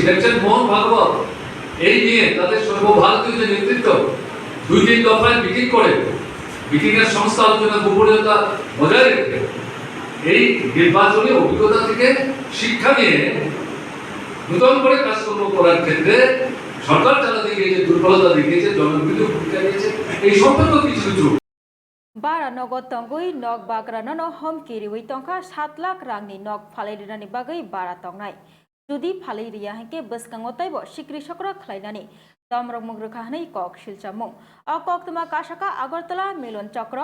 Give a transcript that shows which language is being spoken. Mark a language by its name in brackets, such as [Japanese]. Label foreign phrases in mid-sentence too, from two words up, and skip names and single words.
[Bangla] দেখছেন মোহন ভাগবত এই নিয়ে তাদের সর্বভারতীয় যে নেতৃত্ব 2-3 দফায় মিটিং করে, মিটিং এর সংস্থা আলোচনা গোপনীয়তা বজায় রেখে এই নির্বাচনী অভিজ্ঞতা থেকে শিক্ষা নিয়ে নতুন করে কাজকর্ম করার ক্ষেত্রে সরকার চালাতে গিয়ে যে দুর্বলতা দেখিয়েছে, জনবিরোধী ভূমিকা নিয়েছে, এই সম্পর্ক কিছু [Kok Borok] बारा नगद तंगुई नग बाग्रानो हम किरिवई तंका 7 लाख रांनि नग फालायरिनानि बागै बारा तंगनाय जुदि फालायरिया हेके बसकांगो ताइबो सिक्रि सक्र खलायनानि दमरक मुग्रखा हनै कक सिलचामुं अ कक्तमा काशाका आगरतला मिलन चक्र